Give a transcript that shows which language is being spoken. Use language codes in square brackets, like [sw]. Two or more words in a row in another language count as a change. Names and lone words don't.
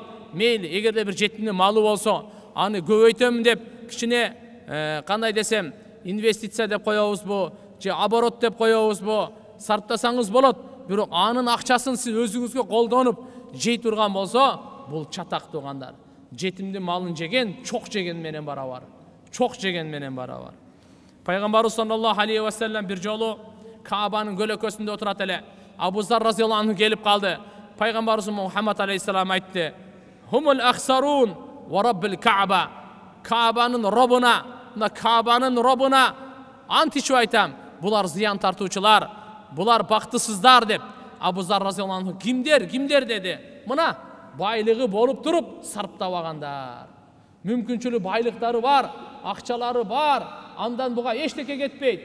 [ky] Мейли, эгерде бир жетимдин малы болсо, аны көбөйтөмүн деп, кичине кандай десем, инвестиция деп коебузбу, же оборот деп коебузбу, сарптасаңыз болот. Бирок анын акчасын сиз өзүңүзгө колдонуп жей турган болсо, бул чатак туугандар. Жетимдин малын жеген, чок жеген менен барабар. Пайгамбарыбыз [ar] صلى الله عليه وسلم [ky] бир жолу Каабанын көлөкөсүндө отурат эле. Абу Зар [ar] رضي الله عنه [ky] келип калды. Пайгамбарыбыз Мухаммад алейхиссалам айтты: [ar] "هم الأخسرون ورب الكعبة." [ky] Каабанын робуна ант ичип айтам, булар зыян тартуучулар, булар бактысыздар деп. Абу Зар [ar] رضي الله عنه [ky] кимдер деди. Мына байлыгы болуп туруп сарптабагандар. Мүмкүнчүлүк байлыктары бар, акчалары бар, андан буга эчтеке кетпейт.